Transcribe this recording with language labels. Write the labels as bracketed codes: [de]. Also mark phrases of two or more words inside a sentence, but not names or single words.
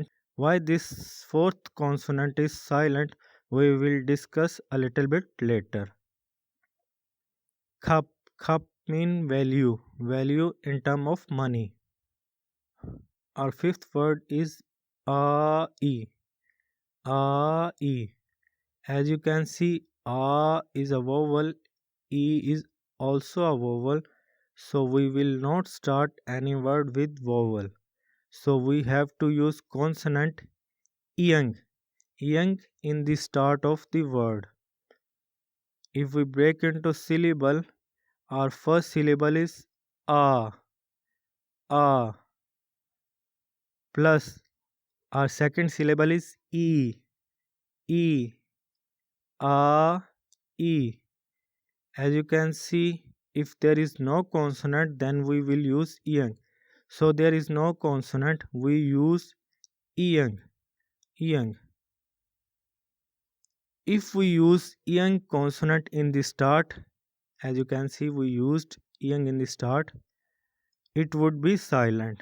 [en] Why this fourth consonant is silent, we will discuss a little bit later. Khap. Khap mean value. Value in term of money. Our fifth word is a-e. A-e. As you can see, a is a vowel, e is also a vowel. So we will not start any word with vowel. So we have to use consonant yang. Yang in the start of the word. If we break into syllable, our first syllable is a. A. Plus our second syllable is e. E. A, E. As you can see, if there is no consonant, then we will use ing. So there is no consonant, we use ing. Ing. If we use ing consonant in the start, as you can see, we used ing in the start, it would be silent.